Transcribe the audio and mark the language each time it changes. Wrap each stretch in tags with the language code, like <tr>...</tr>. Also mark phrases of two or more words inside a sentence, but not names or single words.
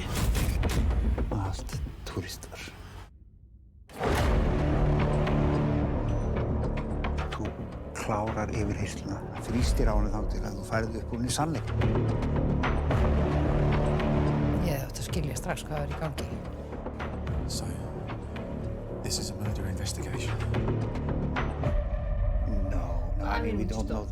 <is>Allt túristar. Þú klárar yfirheyrsluna, þrýstir á henni þá til að þú færið upp úr henni sannleik. Ég ætti að skilja strax hvað er í gangi.</is> <en>So, this is a murder investigation. No, I mean, we don't know.</en>